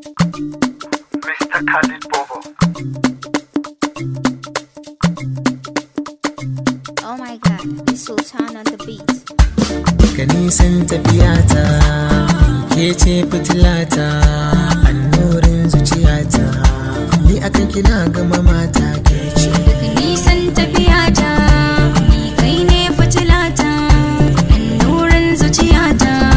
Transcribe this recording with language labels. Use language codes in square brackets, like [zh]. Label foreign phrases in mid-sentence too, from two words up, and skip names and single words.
[en] Mister Khalid Bobo. Oh my God, it's Sultan on the beat. [ha] Ka nisan tafiyata, ke ce fitilata, annurin zuciyata. Ni akan kina gama mata ke ce. Daga nisan tafiyata, ni kai ne fitilata, annurin zuciyata.